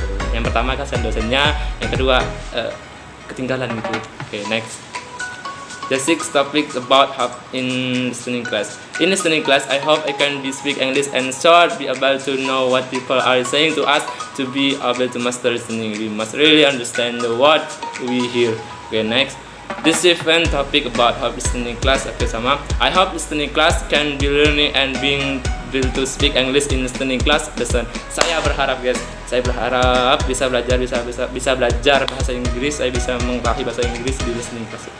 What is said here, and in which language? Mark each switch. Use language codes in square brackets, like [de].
[id] Yang pertama kasihan dosennya, yang kedua ketinggalan gitu. Oke, next. [en] The sixth topic about help in listening class. In listening class, I hope I can speak English and should be able to know what people are saying to us. To be able to master listening, we must really understand the what we hear. Okay, next. This event topic about help listening class. Okay, sama. I hope listening class can be learning and being able to speak English in listening class lesson. [id] Saya berharap guys, bisa belajar bahasa Inggris, saya bisa mengetahui bahasa Inggris di listening class.